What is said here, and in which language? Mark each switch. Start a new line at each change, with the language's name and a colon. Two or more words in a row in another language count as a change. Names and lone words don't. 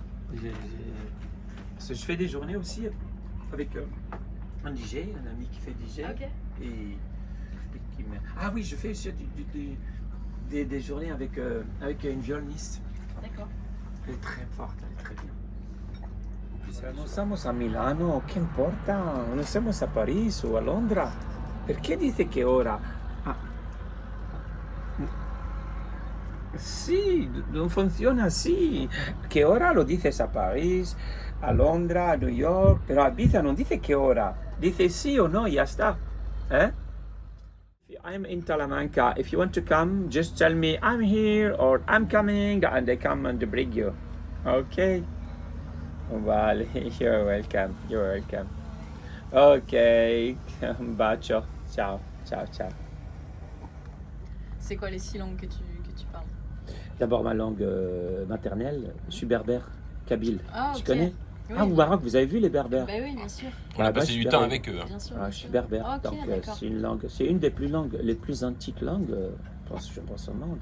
French: Parce que je fais des journées aussi avec un DJ, un ami qui fait DJ. Ok. Et ah oui, je fais aussi des journées avec une violoniste. D'accord. Elle est très forte, elle est très bien.
Italian: Non siamo a Milano, che importa? Non siamo a Parigi o a Londra. Perché dite che ora? Sì, non funziona sì. Che ora lo dite a Parigi, a Londra, a New York, però a Ibiza non dite che ora, dite sì o no,
Spanish: ya sta.
English: I'm in Talamanca. If you want to come, just tell me I'm here or I'm coming and I come and bring you. Okay? Vale, you're welcome. You're welcome.
Italian: Ok, un bacio. Ciao, ciao, ciao.
French: C'est quoi les 6 langues que tu parles? D'abord ma langue maternelle, je suis berbère, kabyle. Ah, Tu ok. connais? Oui, Ah, au Maroc, vous avez vu les berbères? Bah oui, bien sûr. On a bah, passé je du suis temps berbère. avec eux. Bien sûr. Ah, bien je suis sûr. berbère. Ah, ok, Donc d'accord. c'est une des plus les plus antiques langues, je pense au monde.